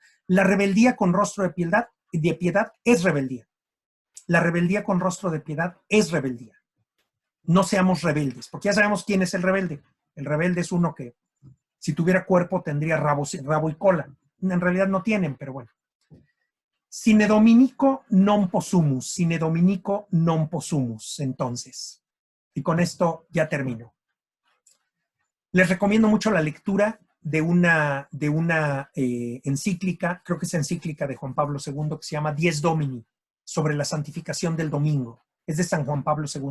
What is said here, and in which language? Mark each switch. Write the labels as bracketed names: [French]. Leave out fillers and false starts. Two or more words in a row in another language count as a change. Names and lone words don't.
[Spanish] La rebeldía con rostro de piedad es rebeldía. La rebeldía con rostro de piedad es rebeldía. No seamos rebeldes, porque ya sabemos quién es el rebelde. El rebelde es uno que, si tuviera cuerpo, tendría rabo y cola. En realidad no tienen, pero bueno. [Latin] Sine Dominico non possumus, sine Dominico non possumus, [Spanish] entonces. Y con esto ya termino. Les recomiendo mucho la lectura de una encíclica, creo que es encíclica de Juan Pablo II, que se llama Dies Domini, sobre la santificación del domingo. Es de San Juan Pablo II.